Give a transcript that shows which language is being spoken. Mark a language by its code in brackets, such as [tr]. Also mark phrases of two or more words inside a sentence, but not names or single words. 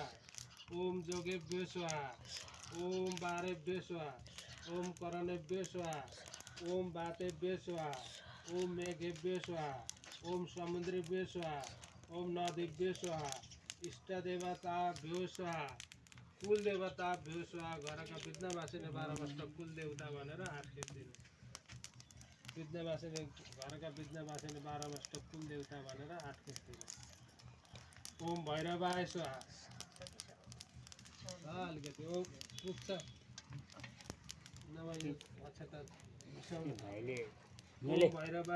[sa] ओम जोगेभ्यो स्वाहा। ओम बारेभ्यो स्वाहा। ओम करणेभ्यो स्वाहा। ओम वातेभ्यो स्वाहा। ओम मेघेभ्यो स्वाहा। ओम समुद्रेभ्यो स्वाहा। ओम नदीभ्यो स्वाहा। इष्टदेवताभ्यो स्वाहा। कुल देवताभ्यो स्वाहा। [ne] घरका विघ्नवासिनी 12 वर्ष कुल देवता भनेर 8 खेप दिनु। विघ्नवासिनी घरका विघ्नवासिनी 12 वर्ष कुल देवता भनेर 8 खेप दिनु। [sa] ओम भैरवाय स्वाहा। [ne] अलिकति ओम पुग्छ नभए अच्छा त [sa] ओम भैरवाय